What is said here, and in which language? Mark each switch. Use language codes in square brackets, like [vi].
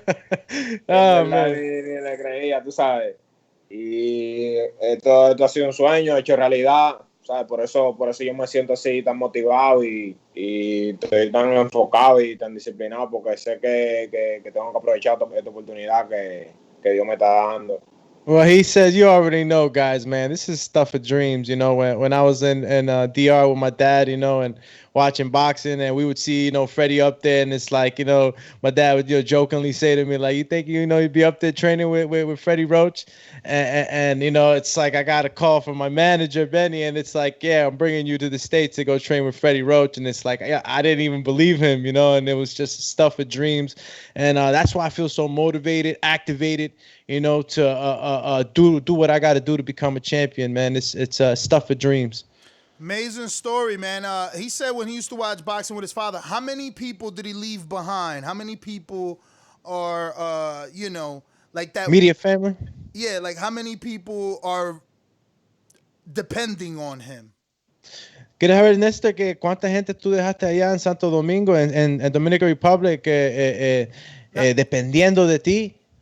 [es] Ni le creía, tú sabes. Y esto ha sido un sueño hecho realidad, ¿sabes? Por eso yo me siento así tan motivado y estoy tan enfocado y tan disciplinado, porque sé que tengo que aprovechar esta oportunidad que Dios me está dando. [en] Well, he says, you already know, guys, man, this is stuff of dreams. When I was in DR with my dad, and watching boxing, and we would see, Freddie up there, and it's like, my dad would jokingly say to me, like, you think, you'd be up there training with Freddie Roach? And it's like, I got a call from my manager, Benny, and it's like, yeah, I'm bringing you to the States to go train with Freddie Roach. And it's like, I didn't even believe him, and it was just stuff of dreams. And that's why I feel so motivated, activated, to do what I got to do to become a champion, man. It's stuff of dreams. Amazing story, man. He said when he used to watch boxing with his father, how many people did he leave behind? How many people are, like that? Media family? Yeah, like how many people are depending on him? [es] ¿Quieres saber, Néstor, que cuánta gente tú dejaste allá en Santo Domingo, en Dominican Republic, dependiendo de ti?